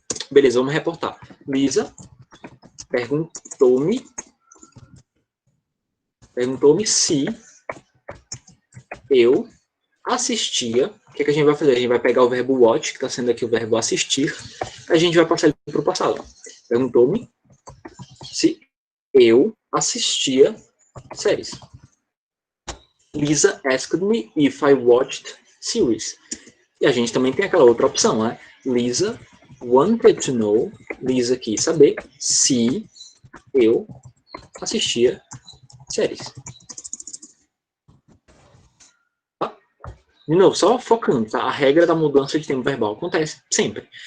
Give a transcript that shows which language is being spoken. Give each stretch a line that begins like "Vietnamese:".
Portuguese: Beleza, vamos reportar. Lisa perguntou-me se eu assistia. O que a gente vai fazer? A gente vai pegar o verbo watch, que está sendo aqui o verbo assistir, a gente vai passar ele para o passado. Perguntou-me se eu assistia séries.
English: Lisa asked me if I watched series.
Portuguese: E a gente também tem aquela outra opção, né?
English: Lisa wanted to know,
Portuguese: Lisa quis saber se eu assistia séries. Tá? De novo, só focando, tá? A regra da mudança de tempo verbal acontece sempre.